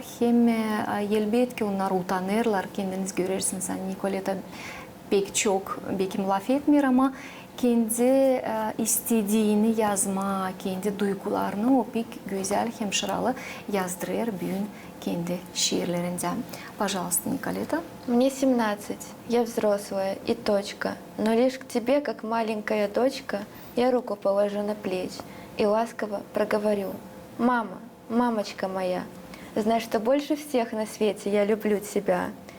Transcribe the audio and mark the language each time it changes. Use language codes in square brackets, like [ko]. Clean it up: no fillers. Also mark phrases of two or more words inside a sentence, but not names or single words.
[gag] Hem elbette onlar utanırlar. Kendiniz görürsünüz. Hani Nicoleta pek çok belki laf etmiyor ama kendi istediğini yazma, kendi duygularını o pek güzel hem şıralı yazdırır bugün kendi şiirlerinden. [ru] Пожалуйста, Николета. Мне 17, я взрослая и точка, но лишь к тебе, как маленькая дочка, я руку положу на плечи и ласково проговорю: «Мама, мамочка моя, знай, что больше всех на свете я люблю тебя.